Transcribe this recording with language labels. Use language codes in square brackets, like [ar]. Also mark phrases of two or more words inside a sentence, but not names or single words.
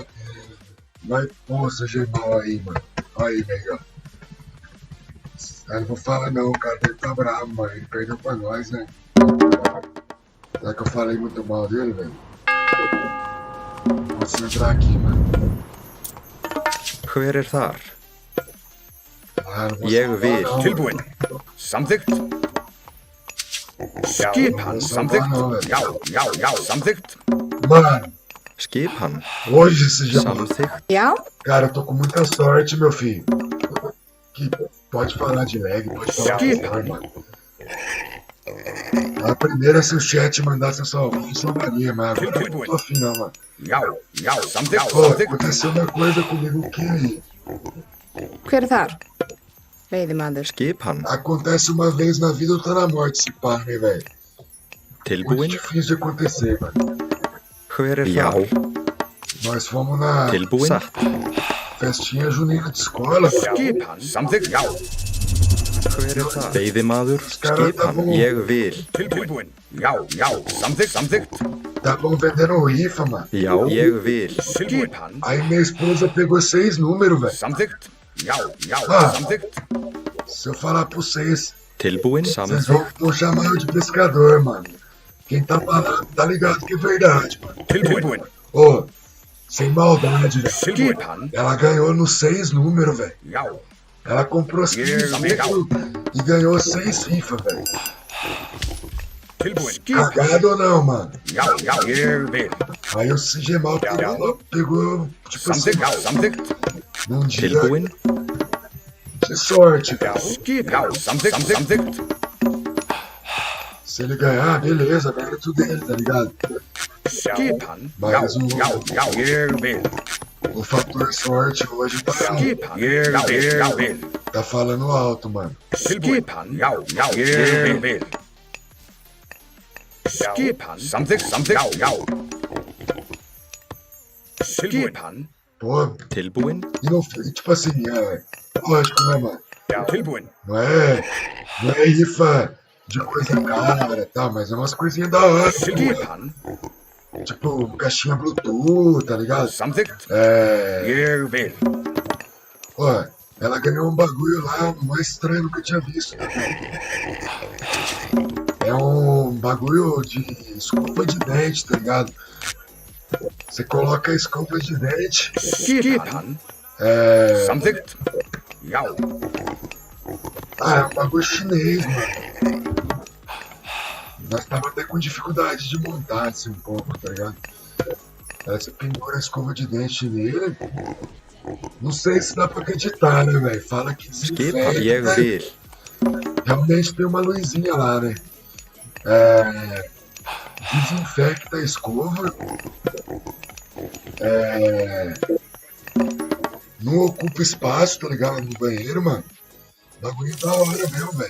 [pt] Vai, pô, seja mal aí, mano. Aí, velho. Eu não vou falar não, o cara dele tá bravo, mano. Ele perdeu pra nós, né? Será que eu falei muito mal dele, velho? Posso entrar aqui, mano. [is] Hver þar? [pt] Ah, não vou [is] Ég [pt] salvar, [is] vil. [pt] não, [is] Tilbúin. Samþykkt. Skipan. Samþykkt. Já, samþykkt. [pt] Mano, [is] Skipan. [pt] hoje você já... [is] Samþykkt. Já? [pt] Cara, eu tô com muita sorte, meu filho. Que pode falar de lag, pode falar de lag, mano. A primeira, se o chat mandasse eu salvaria, mas agora eu não tô afim não, mano. [is] Já, samþykkt. [pt] Pô, aconteceu uma coisa comigo que [is] Hver er þar? Veiðimaður. Skipan. [pt] acontece uma vez na vida ou tá na morte, esse pá, né, velho? Muito [is] Tilbúin. [pt] difícil de acontecer, mano. [is] Hver þar? [pt] Nós fomos na [is] Tilbúin. Satt. [pt] festinha junina de escola, mano. [is] Skipan. Samþykkt. Já. Hver þar? Veiðimaður. [pt] caras [is] Skipan. [pt] tavam- [is] Ég vil. Tilbúin. Já, samþykkt. [pt] Estavam vendendo rifa, mano. [is] Já, ég vil. Skipan. [pt] Aí minha esposa pegou 6 números, velho. [is] Samþykkt. Já, Ah. samþykkt. [pt] Se eu falar pra vocês, [is] Tilbúin. [pt] vocês [is] Samþykkt. [pt] vão chamar eu de pescador, mano. Quem tá falando tá ligado que é verdade, mano. [is] Tilbúin. [pt] Ô, sem maldade, velho. [is] Skipan. [pt] Ela ganhou nos 6 números, velho. [is] Já. [pt] Ela comprou 6 números e ganhou 6 rifa, velho. [is] Tilbúin. [pt] Cagado ou não, mano? [is] Já, ég vil. [pt] Aí o Sigemal pegou, tipo assim, [is] Samþykkt. [pt] num dia [is] Tilbúin. [pt] de sorte, velho. [is] Já, samþykkt. [pt] Se ele ganhar, beleza, mérito dele, tá ligado? [is] Skipan. [pt] Mas [is] Já, ég vil. [pt] o fator sorte hoje [is] Skipan. Ég vil. [pt] tá falando alto, mano. [is] Skipan. Já, ég vil. Skipan. Samþykkt. Já. Skipan. [pt] Pô, [is] Tilbúin. [pt] e não, e tipo assim, lógico, né, mano? [is] Tilbúin. [pt] Não é rifa de coisa cara, tá? Mas é umas coisinhas da hora, pô. [is] Skipan. [pt] Tipo, caixinha Bluetooth, tá ligado? [is] Samþykkt. [pt] É. [is] Jeg vil. [pt] Ó, ela ganhou um bagulho lá, mais estranho que eu tinha visto. É um bagulho de escova de dente, tá ligado? Você coloca a escova de dente, [is] Skipan. Samþykkt. Já. [pt] é um bagulho chinês, mano. Nós tava até com dificuldade de montar assim um pouco, tá ligado? Aí você pendura a escova de dente nele. Não sei se dá pra acreditar, né, velho? Fala que [is] Skipan. [pt] desinfeta. [is] Ég vil. [pt] Realmente tem uma luzinha lá, né? Desinfecta a escova. Não ocupa espaço, tá ligado? No banheiro, mano. Bagulho da hora mesmo, velho.